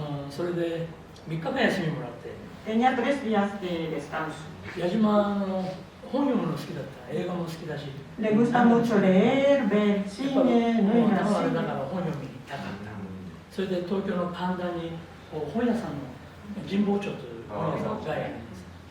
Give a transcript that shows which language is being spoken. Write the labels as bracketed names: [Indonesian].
[Japanese] それで3日目休みもらって。 [Spanish] Tenía 3 días de descanso. [Japanese] 矢島本読むの好きだった、映画も好きだし。 [Spanish] Le gusta mucho leer, ver cine, no es [Japanese] だ [Spanish] así. [Japanese] から本読みに行ったかった。それで東京の神田に本屋さんの神保町という本屋さんがあるんです。